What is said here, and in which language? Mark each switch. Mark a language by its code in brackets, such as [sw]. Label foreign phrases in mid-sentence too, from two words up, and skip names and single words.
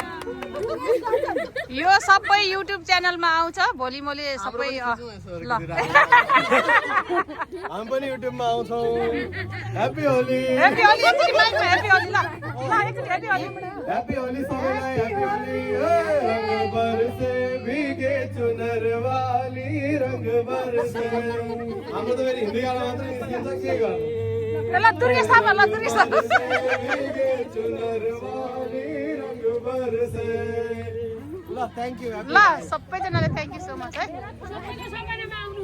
[ne] यो सबै युट्युब च्यानलमा आउँछ भोलि मैले सबै ल हामी पनि युट्युबमा आउँछौँ। [en] Happy Holi. Happy Holi [ne] एकचोटि माइकमा [en] Happy Holi [ne] ल एकचोटि [en] Happy Holi Happy Holi सबैलाई Happy Holi. [hi] रंग बरसे भीगे चुनर वाली रंग बरसे। [ne] हाम्रो त फेरि हिन्दी गाना मात्रै निस्किन्छ के गर्नु। ल दुर्गे सामा ल दुर्गे सामा [hi] भीगे चुनर वाली रंग बरसे। [en] ल Thank you. [ne] ल सबैजनाले [en] Thank you so much है।